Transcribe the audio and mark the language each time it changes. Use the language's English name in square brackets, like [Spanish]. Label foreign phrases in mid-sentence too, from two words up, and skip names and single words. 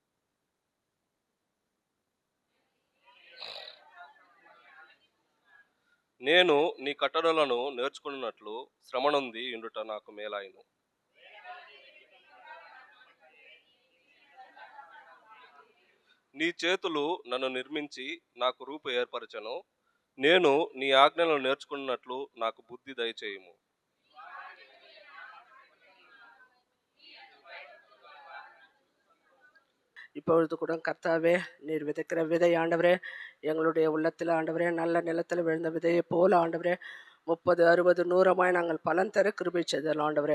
[Telugu] నేను నీ కట్టడలను నేర్చుకున్నట్లు శ్రమ నొంది ఇండుట నాకు మేలాయను. నీ చేతులు నన్ను నిర్మించి నాకు రూపు ఏర్పరచను. నేను నీ ఆజ్ఞలను నేర్చుకున్నట్లు నాకు బుద్ధి దయచేయుము. [Tamil] இப்பொழுது கூட கர்த்தாவே, நீர் விதைக்கிற விதை ஆண்டவரே, எங்களுடைய உள்ளத்தில் ஆண்டவரே, நல்ல நிலத்தில் விழுந்த விதையை போல ஆண்டவரே, 30, 60, 100 நாங்கள் பலன் தர கிருபை செய்தல் ஆண்டவரே.